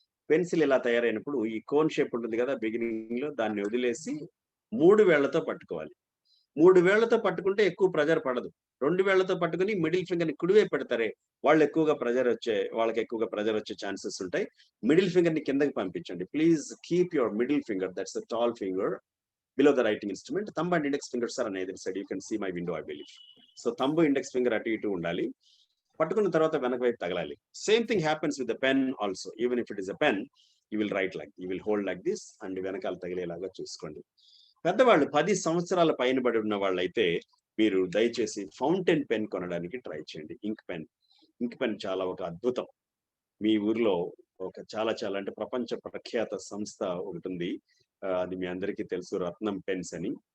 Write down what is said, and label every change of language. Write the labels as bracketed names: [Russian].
[Telugu] Pencil ఇలా తయారైనప్పుడు ఈ cone shape ఉంటుంది కదా బిగినింగ్ లో, దాన్ని వదిలేసి 3 వేళ్లతో పట్టుకోవాలి. 3 వేళ్లతో పట్టుకుంటే ఎక్కువ ప్రెజర్ పడదు. 2 వేళ్లతో పట్టుకుని మిడిల్ ఫింగర్ ని కుడివైపు పెడతారే వాళ్ళకి ఎక్కువగా ప్రెజర్ వచ్చే ఛాన్సెస్ ఉంటాయి. మిడిల్ ఫింగర్ ని కిందకి పంపించండి. [English] Please keep your middle finger, that's the tall finger, below the writing instrument. Thumb and index fingers are on either side. You can see my window, I believe. So thumb, index finger [Telugu] అటు ఇటు ఉండాలి. పట్టుకున్న తర్వాత వెనక వైపు తగలాలి. [English] Same thing happens with the pen also. Even if it is a pen, you will write like, you will hold like this and [Telugu] వెనకాల తగిలేలాగా చూసుకోండి. పెద్దవాళ్ళు 10 సంవత్సరాల పైన బడి ఉన్న వాళ్ళైతే మీరు దయచేసి ఫౌంటైన్ పెన్ కొనడానికి ట్రై చేయండి. ఇంక్ పెన్ చాలా ఒక అద్భుతం. మీ ఊర్లో ఒక చాలా అంటే ప్రపంచ ప్రఖ్యాత సంస్థ ఒకటి ఉంది, అది మీ అందరికీ తెలుసు, రత్నం పెన్స్ అని.